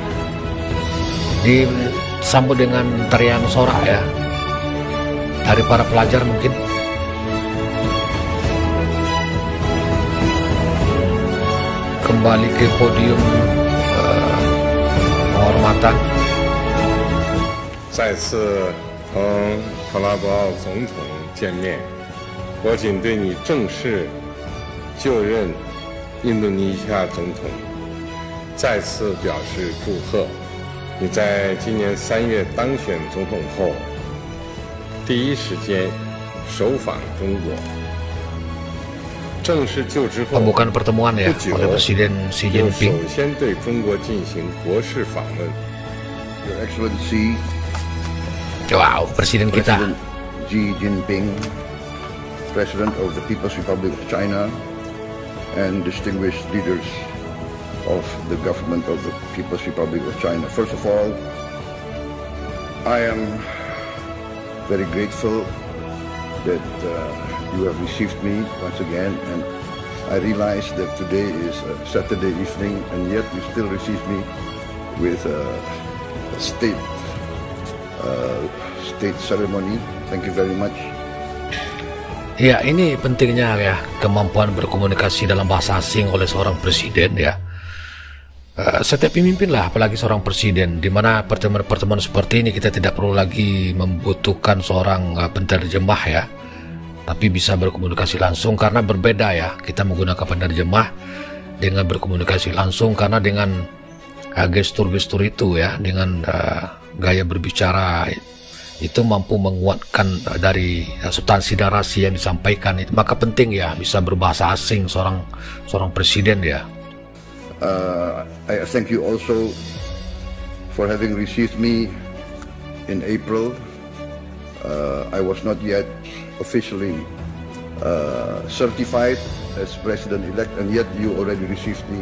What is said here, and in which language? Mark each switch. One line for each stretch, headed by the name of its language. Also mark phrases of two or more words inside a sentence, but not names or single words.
Indonesian: Disambut dengan tarian sorak ya dari para pelajar mungkin. Kembali ke podium penghormatan.
Chinese: 再次同特拉博奥总统见面，我谨对你正式就任印度尼西亚总统再次表示祝贺。你在今年3月当选总统后，第一时间首访中国。正式就职后
Indonesian: Pembukaan pertemuan ya oleh Presiden Xi
Chinese: 又
Indonesian: Jinping.
Chinese: 首先对中国进行国事访问。
English: Your Excellency,
Indonesian: Wow, Presiden kita.
English: President Xi Jinping, President of the People's Republic of China, and distinguished leaders of the government of the People's Republic of China. First of all, I am very grateful that you have received me once again, and I realize that today is a Saturday evening, and yet you still receive me with a state ceremony. Thank you very much.
Indonesian: Ya, ini pentingnya ya kemampuan berkomunikasi dalam bahasa asing oleh seorang presiden ya. Setiap pemimpin lah, apalagi seorang presiden, di mana pertemuan-pertemuan seperti ini kita tidak perlu lagi membutuhkan seorang penerjemah ya, tapi bisa berkomunikasi langsung karena berbeda ya. Kita menggunakan penerjemah dengan berkomunikasi langsung karena dengan gestur-gestur itu ya, dengan gaya berbicara itu mampu menguatkan dari substansi narasi yang disampaikan itu. Maka penting ya bisa berbahasa asing seorang presiden ya.
English: I thank you also for having received me in April. I was not yet officially certified as president-elect, and yet you already received me.